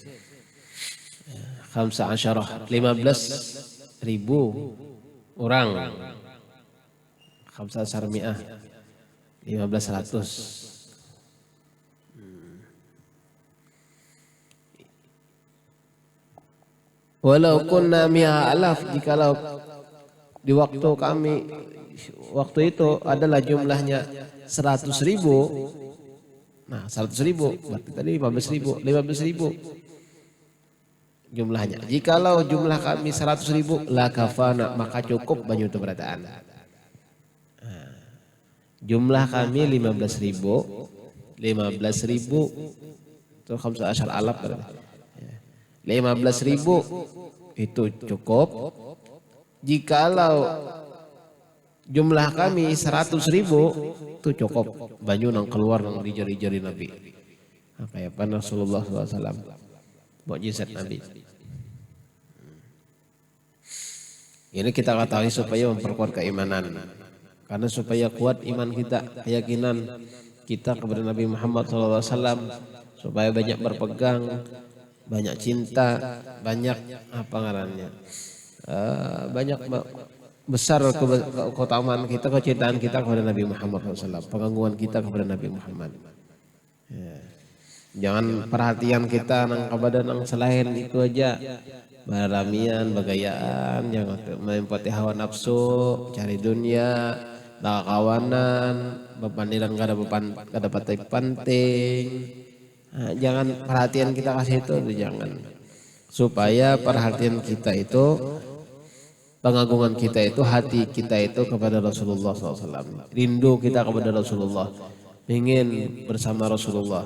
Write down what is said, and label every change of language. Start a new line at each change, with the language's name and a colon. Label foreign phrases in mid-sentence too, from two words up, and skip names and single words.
Banjar: 15. 15.000 orang.
Arabic: 15 mi'ah.
Banjar: 1500.
Arabic: ولو كنا مائة ألف,
Banjar: jikalau di waktu itu adalah jumlahnya 100.000. Nah 100.000 berarti tadi 15.000 jumlahnya. Jikalau jumlah kami 100.000
Arabic: لكفانا,
Banjar: maka cukup banyu itu berataan. Jumlah kami 15.000 itu 15 alaf berarti. 15.000 itu cukup. Jikalau jumlah kami 100.000 itu cukup banyu nang keluar nang di jari-jari Nabi. Kayak apa Rasulullah SAW, mukjizat Nabi. Ini kita ketahui supaya memperkuat keimanan. Karena supaya kuat iman kita, keyakinan kita kepada Nabi Muhammad SAW, supaya banyak berpegang, banyak cinta, banyak apa ngarannya, banyak besar keutamaan kita, kecintaan kita kepada Nabi Muhammad SAW, pengagungan kita kepada Nabi Muhammad. Ya. Jangan perhatian kita nang kepada nang selain itu aja, baramian, bagayaan, jangan mempati hawa nafsu, cari dunia, kawanan, bepandiran kada penting. Nah, jangan perhatian kita kasih itu, jangan. Supaya perhatian kita itu, pengagungan kita itu, hati kita itu kepada Rasulullah SAW. Rindu kita kepada Rasulullah, ingin bersama Rasulullah.